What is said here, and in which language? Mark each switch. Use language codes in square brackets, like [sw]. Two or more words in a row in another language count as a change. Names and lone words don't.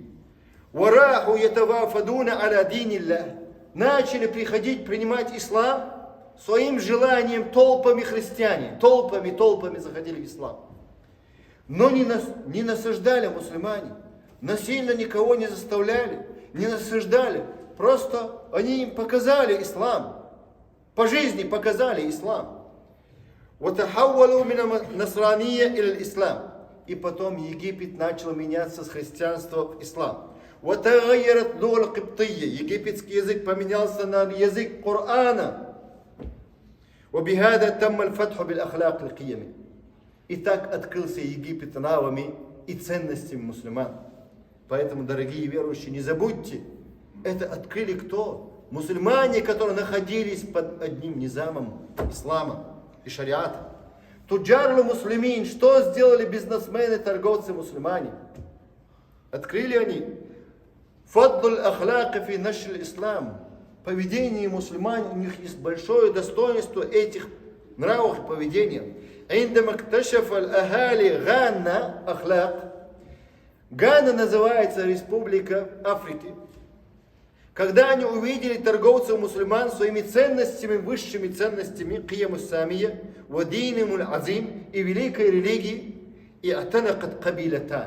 [ar] وراحوا يتوافدون على دين الله, [ru] начали приходить принимать ислам своим желанием толпами христиане, толпами заходили в ислам. Но не насаждали мусульмане, насильно никого не заставляли, не насаждали. Просто они им показали ислам, по жизни показали ислам. [ar] وَتَحَوَّلُوا مِنَ نَصْرَانِيَّ إِلَى الْإِسْلَامِ. [ru] И потом Египет начал меняться с христианства в ислам. [ar] وَتَغَيَّرَتْ لُغَةُ الْقِبْطِيَّةِ. [ru] Египетский язык поменялся на язык Корана. [ar] وَبِهَذَا تَمَّ الْفَتْحُ بِالْأَخْلَاقِ الْقِيَمِ. [ru] И так открылся Египет нравами и ценностями мусульман. Поэтому, дорогие верующие, не забудьте, это открыли кто? Мусульмане, которые находились под одним низамом ислама и шариата. [ar] تجار المسلمين, [ru] что сделали бизнесмены, торговцы, мусульмане? Открыли они. [ar] فضل الأخلاق في نشر الإسلام. [ru] Поведение мусульман, у них есть большое достоинство этих нравов и поведения. [ar] عندما اكتشف الأهالي غانا أخلاق. [ru] Гана называется республика Африки. Когда они увидели торговцев мусульман своими ценностями, высшими ценностями, [ar] القيم السامية، والدين العظيم, [ru] и великой религии, и [ar] اعتنقت قبائل.